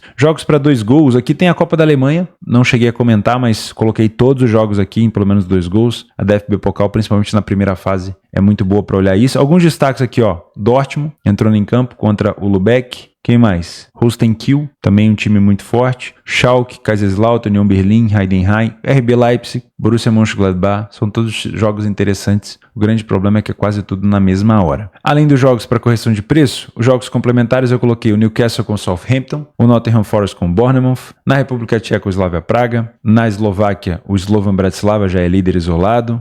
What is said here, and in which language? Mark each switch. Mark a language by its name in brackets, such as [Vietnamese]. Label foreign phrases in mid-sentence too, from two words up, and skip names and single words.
[Portuguese] Jogos para 2 gols: aqui tem a Copa da Alemanha, não cheguei a comentar, mas coloquei todos os jogos aqui em pelo menos 2 gols. A DFB Pokal, principalmente na primeira fase, é muito boa para olhar isso. Alguns destaques aqui, ó: Dortmund entrando em campo contra o Lübeck. Quem mais? Holstein Kiel, também um time muito forte. Schalke, Kaiserslautern, Union Berlin, Heidenheim, RB Leipzig, Borussia Mönchengladbach. São todos jogos interessantes. O grande problema é que é quase tudo na mesma hora. Além dos jogos para correção de preço, os jogos complementares eu coloquei o Newcastle com Southampton, o Nottingham Forest com Bournemouth, na República Tcheca o Slavia Praga, na Eslováquia o Slovan Bratislava já é líder isolado.